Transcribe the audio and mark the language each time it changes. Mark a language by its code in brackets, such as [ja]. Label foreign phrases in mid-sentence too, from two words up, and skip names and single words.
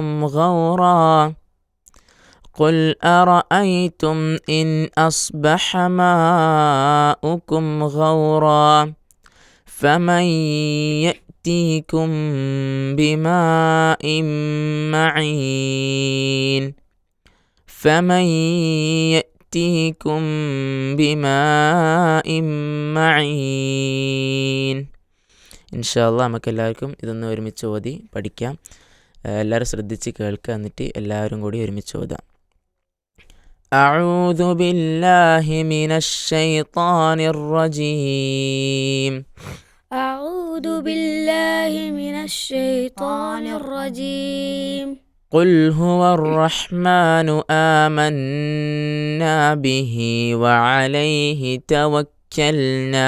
[ar] غورا قل أرأيتم إن أصبح ماؤكم غورا فمن يأتيكم بماء معين فمن يأتيكم بماء معين. [ml] ഇൻഷാല്ലാ നമുക്ക് എല്ലാവർക്കും ഇതൊന്ന് ഒരുമിച്ച് ഓതി പഠിക്കാം. എല്ലാവരും ശ്രദ്ധിച്ച് കേൾക്കുക, എന്നിട്ട് എല്ലാവരും കൂടി ഒരുമിച്ച് ഓതാം. [ar] أعوذ بالله من الشيطان الرجيم. أعوذ بالله من الشيطان الرجيم. قل هو الرحمن آمنا به وعليه توكلنا